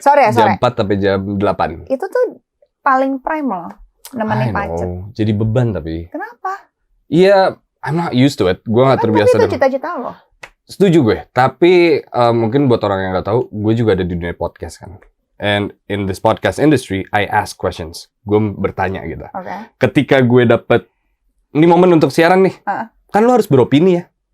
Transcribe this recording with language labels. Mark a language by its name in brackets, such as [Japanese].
[Indonesian] Jam 4 sampai jam 8. Itu tuh paling prime loh. Nemenin pacet. Jadi beban tapi. Kenapa? Iya, [English] I'm not used to it. [Indonesian] Gue gak terbiasa. Tapi itu cita-cita lo. Setuju gue. Tapi mungkin buat orang yang gak tahu, gue juga ada di dunia podcast kan. [English] And in this podcast industry, I ask questions. [Indonesian] Gue bertanya gitu. [English] Okay. [Indonesian] Ketika gue dapet ini momen untuk siaran nih, kan lo harus beropini ya.